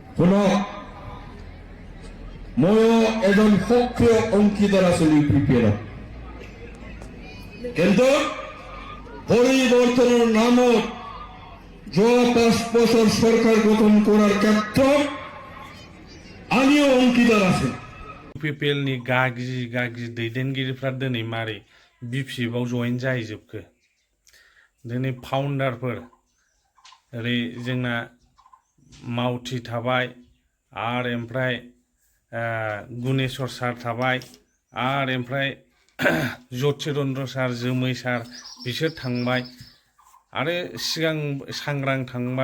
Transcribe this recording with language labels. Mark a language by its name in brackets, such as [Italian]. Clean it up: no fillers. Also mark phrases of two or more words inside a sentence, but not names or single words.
[Assamese] শুনক, ময়ো এজন সক্রিয় অংশীদার আছিলো ইউপিপিএলত, কিন্তু পরিবর্তনের নামত যোৱা 5 বছর সরকার গঠন করার ক্ষেত্ৰত আমিও অংশীদার আছি। [Bodo] इउपिपिएल नि गागि दैदेनगिरिफ्रा दिनै मारै बिपिएफआव जइन जाहैजोबखो? दिनै फाउन्डारफोर ओरै जोंना मावथि थाबाय आरो ओमफ्राय गुनेश्वर सार थाबाय आरो ओमफ्राय ज्योतिरन्द्र सार, जोमै सार बिसोर थांबाय आरो सिगां सांग्रां थांबाय।